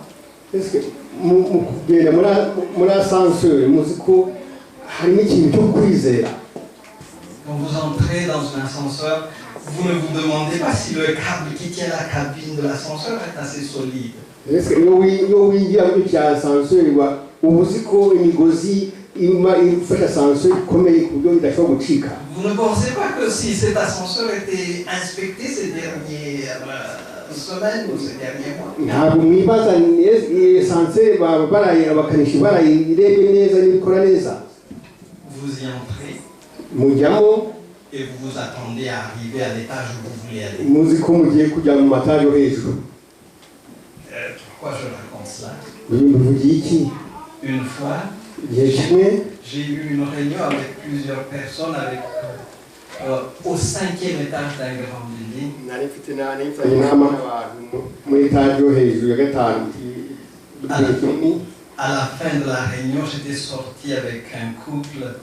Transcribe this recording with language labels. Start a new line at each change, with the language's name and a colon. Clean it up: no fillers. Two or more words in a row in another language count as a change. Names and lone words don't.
French: Est-ce que
Kinyarwanda: kugenda muri ascenseur muzi ko harimo ikintu cyo kwizera?
French: Quand vous entrez dans un ascenseur, vous ne vous demandez pas si le câble qui tient la cabine de l'ascenseur est assez solide. Est-ce que
Kinyarwanda: iyo winjiye muri cya ascenseur uba uzi ko imigozi ifasha ascenseur ikomeye ku buryo idashobora gucika?
French: Vous ne pensez pas que si cet ascenseur était inspecté ces dernières semaines ou ces derniers mois?
Kinyarwanda: Ntabwo mwibaza ascenseur abakanishi barayirebye neza n'ibikora neza?
French: Vous y entrez. Mujyamo. Et vous vous attendez à arriver à l'étage où vous voulez aller.
Kinyarwanda: Muzi ko mugiye kujya mu mataje yo hejuru.
French: Pourquoi je raconte cela? Une fois, j'ai eu une réunion avec plusieurs personnes au 5e étage d'un grand building. À la fin de la réunion, j'étais sorti avec un couple.